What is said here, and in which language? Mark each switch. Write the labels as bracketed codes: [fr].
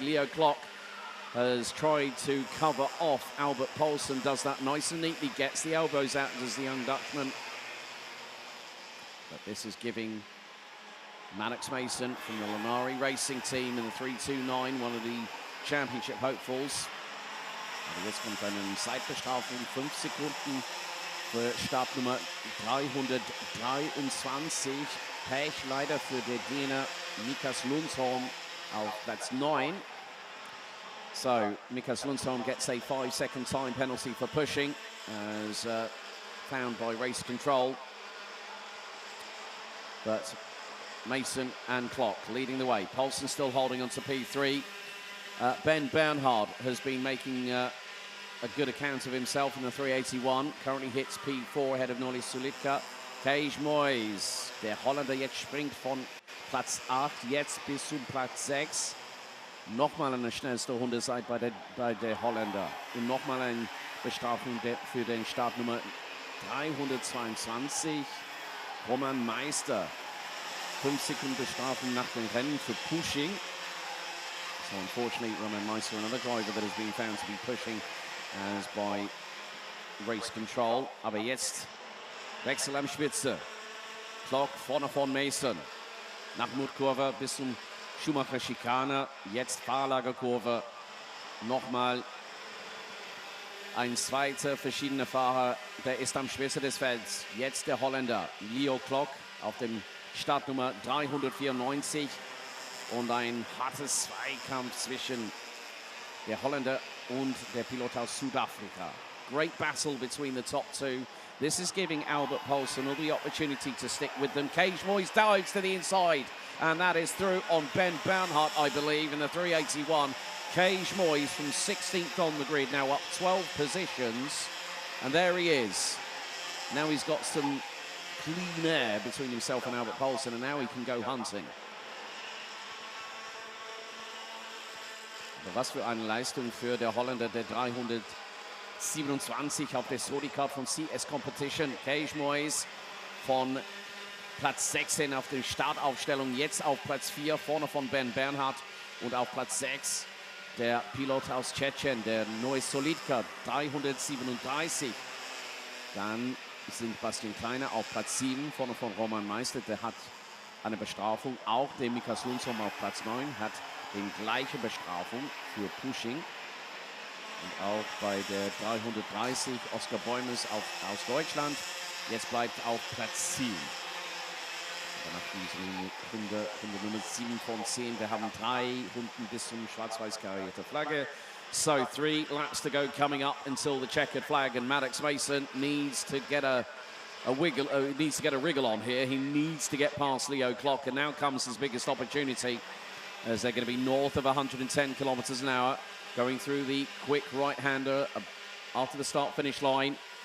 [en] Leo Klock has tried to cover off Albert Poulsen, does that nice and neatly, gets the elbows out, does the young Dutchman. But this is giving Maddox Mason from the Lanari Racing Team in the 329, one of the championship hopefuls. [de] Aber jetzt kommt eine Zeitbestrafung, 5 Sekunden für Startnummer 323. Pech leider für den Däner Mikas Lundsholm auf Platz 9. [en] So Mikas Lundsholm gets a 5-second time penalty for pushing as found by race control. But Mason and Klock leading the way. Poulsen still holding on to P3. Ben Bernhard has been making a good account of himself in the 381. Currently hits P4 ahead of Norris Sulitka. [de] Kees Moyes, der Holländer jetzt springt von Platz 8 jetzt bis zum Platz 6. Nochmal eine schnellste Runde bei der Holländer. Und nochmal eine Bestrafung für den Startnummer 322. Roman Meister. 5 Sekunden Bestrafung nach dem Rennen für Pushing. [en] So unfortunately, Roman Meister, another driver that has been found to be pushing as by Race Control. [de] Aber jetzt Wechsel am Spitze. Klock vorne von Mason. Nach Mutkurve bis zum Schumacher-Schikane. Jetzt Fahrlagerkurve. Nochmal ein zweiter verschiedener Fahrer. Der ist am Spitze des Felds. Jetzt der Holländer Leo Klock auf dem Startnummer 394. Und ein hartes Zweikampf zwischen der Holländer und der Pilot aus Südafrika. [en] Great battle between the top two. This is giving Albert Poulsen all the opportunity to stick with them. Cage Moyes dives to the inside, and that is through on Ben Bernhardt, I believe, in the 381. Cage Moyes from 16th on the grid, now up 12 positions, and there he is. Now he's got some clean air between himself and Albert Poulsen, and now he can go hunting. [de] Aber was für eine Leistung für der Holländer, der 327 auf der Sodi Cup von CS Competition. Cage Moyes von Platz 16 auf der Startaufstellung, jetzt auf Platz 4, vorne von Ben Bernhardt, und auf Platz 6 der Pilot aus Tschetschen, der neue Solidka, 337. Dann sind Bastian Kleiner auf Platz 7, vorne von Roman Meister, der hat eine Bestrafung. Auch der Mika Sundsom auf Platz 9 hat die gleiche Bestrafung für Pushing. Und auch bei der 330 Oskar Bäumes aus Deutschland. Jetzt bleibt auf Platz 7. Danach diese Runde Nummer 7 von 10. Wir haben 3 Runden bis zum schwarz-weiß karierte Flagge. [en] So 3 laps to go coming up until the checkered flag, and Maddox Mason needs to get a wiggle. Needs to get a wriggle on here. He needs to get past Leo Klock, and now comes his biggest opportunity, as they're going to be north of 110 kilometers an hour, going through the quick right-hander after the start-finish line.